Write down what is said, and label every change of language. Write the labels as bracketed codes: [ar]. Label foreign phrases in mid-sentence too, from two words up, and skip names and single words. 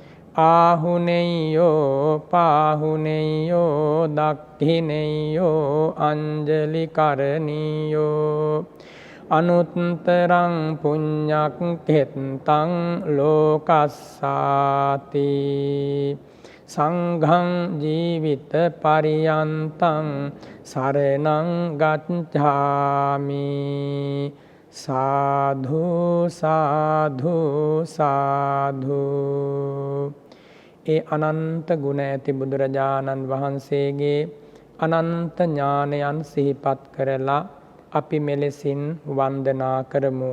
[pi] ආහුනේයෝ පාහුනේයෝ දක්ඛිනේයෝ අංජලි කරණීයෝ අනුත්තරං පුඤ්ඤක්ඛෙත්තං ලෝකස්සාති. සංඝං ජීවිත පරියන්තං සරණං ගච්ඡාමි. සාධු සාධු සාධු. [si] ඒ අනන්ත ගුණ ඇති බුදුරජාණන් වහන්සේගේ අනන්ත ඥානයන් සිහිපත් කරලා අපි මෙලෙසින් වන්දනා කරමු.